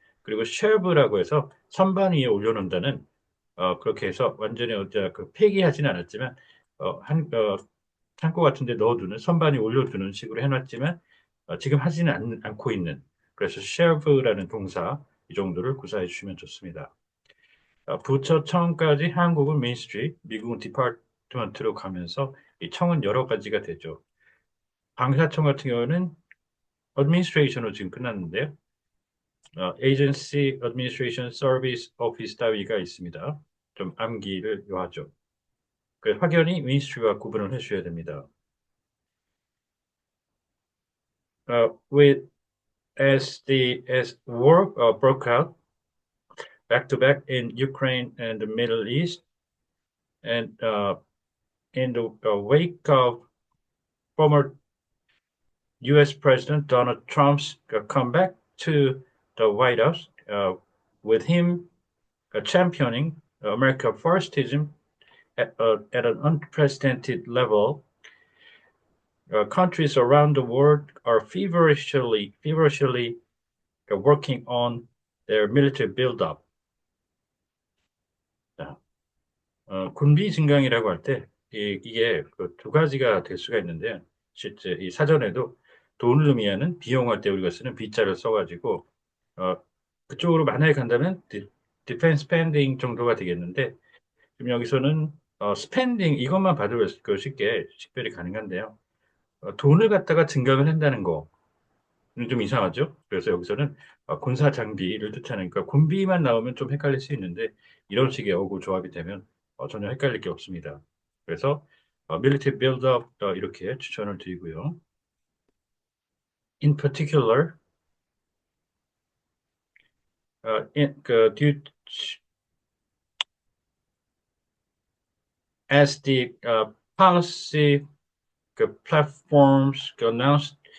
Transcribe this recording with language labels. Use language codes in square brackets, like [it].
[ko] 그리고 shelve라고 해서 선반 위에 올려놓는다는 그렇게 해서 완전히 그 폐기하지는 않았지만 창고 같은 데 넣어두는 선반에 올려두는 식으로 해놨지만 지금 하지는 않고 있는 그래서 shelve라는 동사 이 정도를 구사해 주시면 좋습니다. 부처 청까지 한국은 민스트리, 미국은 디파트먼트로 가면서 이 청은 여러 가지가 되죠. 방사청 같은 경우는 administration으로 지금 끝났는데요. agency, administration, service, office 따위가 있습니다. 좀 암기를 요하죠. 그 확연히 민스트리와 구분을 해주셔야 됩니다. [en] With as war broke out back to back in Ukraine and the Middle East, and in the wake of former U.S. President Donald Trump's comeback to the White House, with him championing America Firstism at an unprecedented level, countries around the world are feverishly working on their military buildup. [ko] 군비 증강이라고 할 때 이게 그두 가지가 될 수가 있는데요. 실제 이 사전에도 돈을 의미하는 비용할 때 우리가 쓰는 B자를 써가지고 어, 그쪽으로 만약에 간다면 디펜스 스펜딩 정도가 되겠는데 지금 여기서는 스펜딩 이것만 봐도 쉽게 식별이 가능한데요. 돈을 갖다가 증강을 한다는 거 좀 이상하죠? 그래서 여기서는 군사 장비를 뜻하는, 그러니까 군비만 나오면 좀 헷갈릴 수 있는데, 이런 식의 어구 조합이 되면 전혀 헷갈릴 게 없습니다. 그래서 military build-up 이렇게 추천을 드리고요. [en] In particular, due as the policy platforms announced